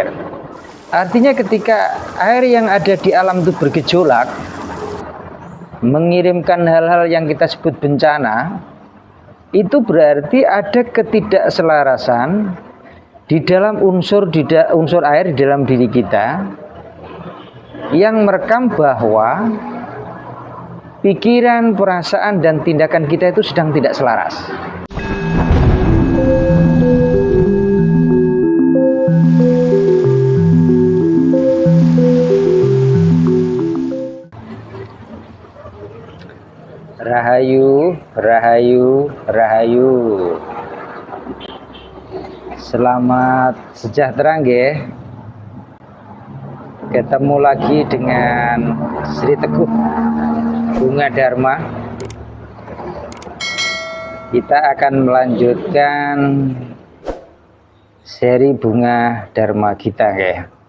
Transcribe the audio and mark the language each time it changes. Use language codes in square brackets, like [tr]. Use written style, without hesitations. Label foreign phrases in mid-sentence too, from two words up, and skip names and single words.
[id] Artinya ketika air yang ada di alam itu bergejolak, mengirimkan hal-hal yang kita sebut bencana, itu berarti ada ketidakselarasan di dalam unsur air di dalam diri kita yang merekam bahwa pikiran, perasaan, dan tindakan kita itu sedang tidak selaras. [jv] Rahayu, rahayu, rahayu. [id] Selamat sejahtera nggih. Ketemu lagi dengan Sri Teguh Bunga Dharma. Kita akan melanjutkan seri Bunga Dharma kita nggih.